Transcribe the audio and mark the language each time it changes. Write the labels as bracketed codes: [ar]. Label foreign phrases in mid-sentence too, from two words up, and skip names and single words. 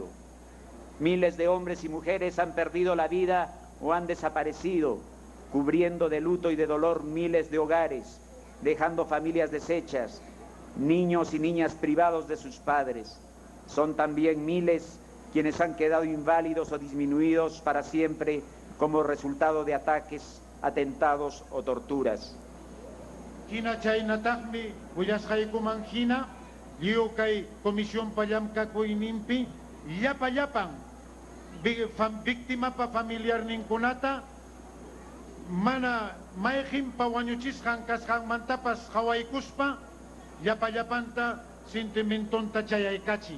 [es] Miles de hombres y mujeres han perdido la vida o han desaparecido, cubriendo de luto y de dolor miles de hogares, dejando familias deshechas, niños y niñas privados de sus padres. Son también miles quienes han quedado inválidos o disminuidos para siempre como resultado de ataques, atentados o torturas. [qu] Hina chaynataqmi willasqaykuman hina lliw kay comisión pallamkakuyninpi llapan víctima pa familiar ninkunata mana mayqin pa wañuchisqan kasqanmantapas hawaykuspa llapanta sentimentonta chayaykachin.